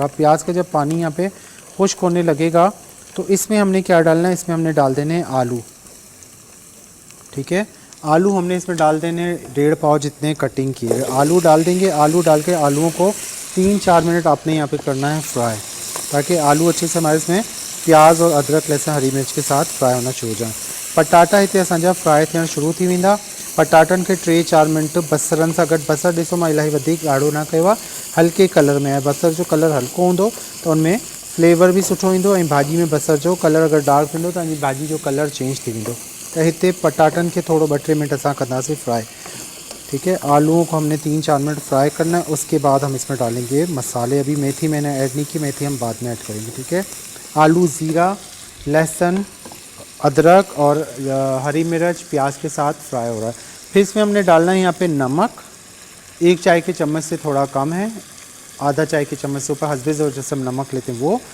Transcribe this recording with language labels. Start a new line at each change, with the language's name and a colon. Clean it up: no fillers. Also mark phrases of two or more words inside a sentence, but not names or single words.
Urdu: پیاز کا جب پانی یہاں پہ خشک ہونے لگے گا تو اس میں ہم نے کیا ڈالنا ہے، اس میں ہم نے ڈال دینے ہیں آلو، ٹھیک ہے. آلو ہم نے اس میں ڈال دینے 1.5 پاؤ جتنے کٹنگ کیے آلو ڈال دیں گے. آلو ڈال کے آلوؤں کو 3-4 منٹ آپ نے یہاں پہ کرنا ہے فرائی، تاکہ آلو اچھے سے ہمارے اس میں پیاز اور ادرک لہسن ہری مرچ کے ساتھ فرائی ہونا شروع ہو جائے.
Sindhi: पटाटा हिते असांजा फ्राई थियण शुरू थी वेंदा। पटाटनि खे 3-4 मिनट बसरनि सां गॾु, बसर ॾिसो मां इलाही वधीक ॻाढ़ो न कयो आहे, हल्के कलर में आहे। बसर जो कलर हल्को हूंदो त उनमें फ्लेवर भी सुठो ईंदो, ऐं भाॼी में बसर जो कलर अगर डार्क थींदो त तव्हांजी भाॼी जो कलर चेंज थी वेंदो। त हिते पटाटनि खे थोड़ो 2-3 मिनट असां कंदासीं फ्राई,
Urdu: ٹھیک ہے. آلوؤں کو ہم نے 3-4 منٹ فرائی کرنا ہے۔ اس کے بعد ہم اس میں ڈالیں گے مسالے. ابھی میتھی میں نے ایڈ نہیں کی، میتھی ہم بعد میں ایڈ کریں گے، ٹھیک ہے۔ آلو، زیرہ، لہسن، ادرک اور ہری مرچ پیاز کے ساتھ فرائی ہو رہا ہے. پھر اس میں ہم نے ڈالنا ہے یہاں پہ نمک، 1 چائے کے چمچ سے تھوڑا کم ہے، آدھا چائے کے چمچ سے اوپر، حسب ضرورت جیسے ہم نمک لیتے ہیں وہ.